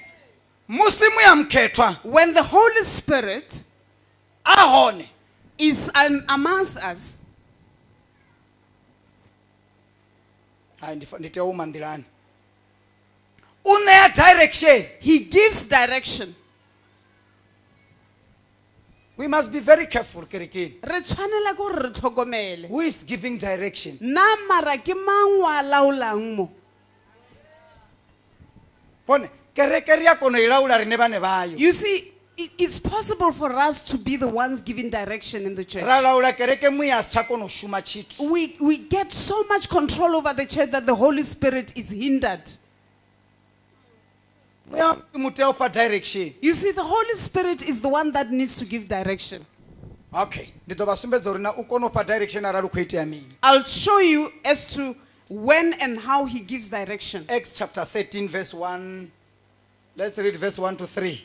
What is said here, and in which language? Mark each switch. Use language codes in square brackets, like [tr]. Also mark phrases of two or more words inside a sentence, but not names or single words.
[en] When the Holy Spirit is amongst us, direction. He gives direction. We must be very careful. [tn] Re tshwanela go re tlhokomele. [en] Who is giving direction? [tn] Na mara ke mang wa laolang mo? [en] You see, it's possible for us to be the ones giving direction in the church. We get so much control over the church that the Holy Spirit is hindered. You see, the Holy Spirit is the one that needs to give direction. Okay. I'll show you as to when and how he gives direction. Acts chapter 13 verse 1. Let's read verse 1 to 3.